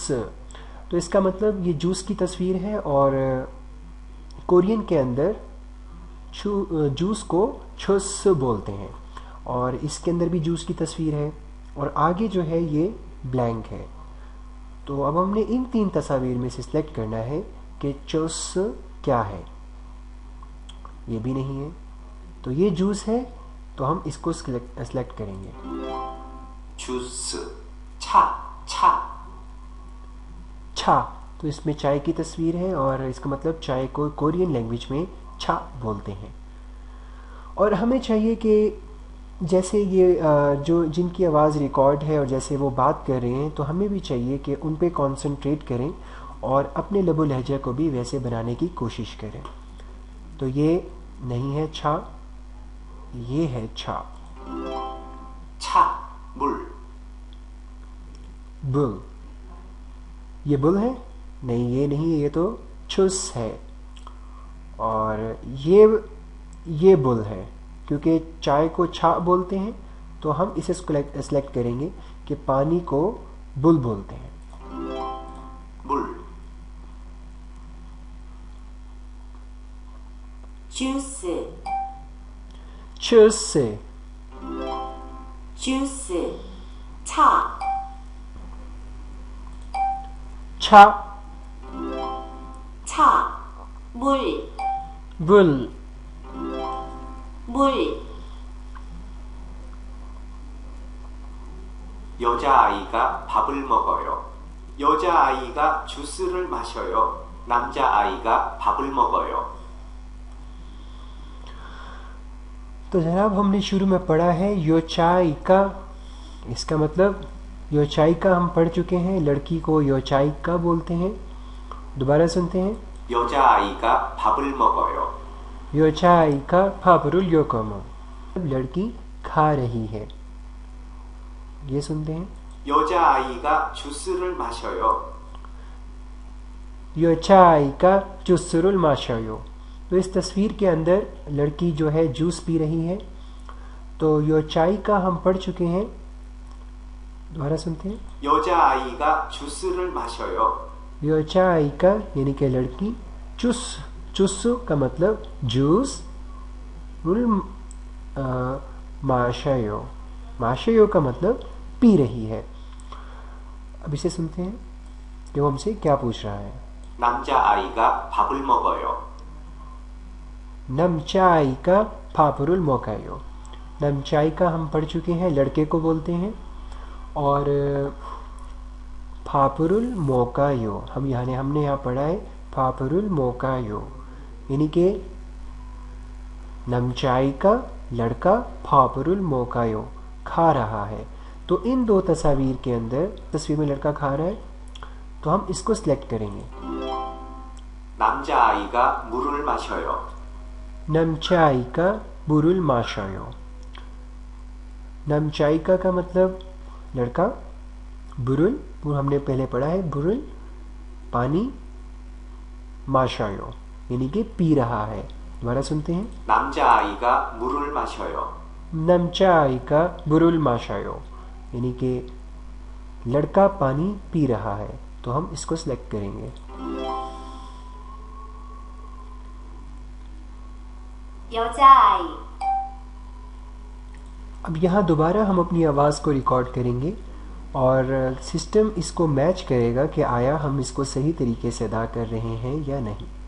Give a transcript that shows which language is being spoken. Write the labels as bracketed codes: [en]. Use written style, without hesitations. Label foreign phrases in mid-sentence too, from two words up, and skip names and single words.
[hi] तो इसका मतलब ये जूस की तस्वीर है और कोरियन के अंदर जूस को छुस बोलते हैं और इसके अंदर भी जूस की तस्वीर है और आगे जो है ये ब्लैंक है। तो अब हमने इन तीन तस्वीर में से सिलेक्ट करना है कि चुस क्या है। ये भी नहीं है तो ये जूस है, तो हम इसको सिलेक्ट करेंगे। [ko] 주스, 차, 차. छा। [hi] तो इसमें चाय की तस्वीर है और इसका मतलब चाय को कोरियन लैंग्वेज में छा बोलते हैं। और हमें चाहिए कि जैसे ये जो जिनकी आवाज़ रिकॉर्ड है और जैसे वो बात कर रहे हैं तो हमें भी चाहिए कि उन पे कंसंट्रेट करें और अपने लबो लहजा को भी वैसे बनाने की कोशिश करें। तो ये नहीं है छा, ये है छा। [ko] 차, 물. [hi] बुल। ये बुल है? नहीं, ये नहीं है, ये तो छुस है। और ये बुल है क्योंकि चाय को छा बोलते हैं तो हम इसे सेलेक्ट करेंगे कि पानी को बुल बोलते हैं। [ko] 물. 주스, छुस से। 주스, 차, छा। 차, 물, बुल। 물. 여자아이가 밥을 먹어요. 여자아이가 주스를 마셔요. 남자아이가 밥을 먹어요. [hi] तो जनाब हमने शुरू में पढ़ा है [ko] 여자아이가. [hi] इसका मतलब [ko] 여자아이가 [hi] हम पढ़ चुके हैं। लड़की को [ko] 여자아이가 [hi] बोलते हैं। दोबारा सुनते हैं। [ko] 여자아이가 밥을 먹어요. 여자아이가 밥을 먹어요. [hi] लड़की खा रही है। ये सुनते हैं। [ko] 여자아이가 주스를 마셔요. 여자아이가 주스를 마셔요. [hi] तो इस तस्वीर के अंदर लड़की जो है जूस पी रही है। तो योचाइका हम पढ़ चुके हैं, दोबारा सुनते हैं। [ko] 여자아이가 주스를 마셔요. [hi] योचाइका यानी कि लड़की, चुस्सु का मतलब जूस, [ko] 를 마셔요, [hi] माशायो का मतलब पी रही है। अब इसे सुनते हैं कि वो हमसे क्या पूछ रहा है। [ko] 남자아이가 밥을 먹어요. 남자아이가 밥을 먹어요. [hi] नमचाइका हम पढ़ चुके हैं, लड़के को बोलते हैं। और [ko] 밥을 먹어요 [hi] हमने यहाँ पढ़ा है [ko] 밥을 먹어요, [hi] यानी कि नमचाइका लड़का, [ko] 밥을 먹어요 [hi] खा रहा है। तो इन दो तस्वीर के अंदर, तस्वीर में लड़का खा रहा है, तो हम इसको सिलेक्ट करेंगे। [ko] 남자아이가 물을 마셔요. 남자아이가 물을 마셔요. [hi] नमचाइका का मतलब लड़का, बुरुल हमने पहले पढ़ा है, बुरुल पानी, माशायो यानी कि पी रहा है। दोबारा सुनते हैं। [ko] 남자아이가 물을 마셔요. 남자아이가 물을 마셔요 [hi] यानी कि लड़का पानी पी रहा है। तो हम इसको सिलेक्ट करेंगे। [ko] 여자아이, [hi] अब यहाँ दोबारा हम अपनी आवाज़ को रिकॉर्ड करेंगे और सिस्टम इसको मैच करेगा कि आया हम इसको सही तरीके से अदा कर रहे हैं या नहीं।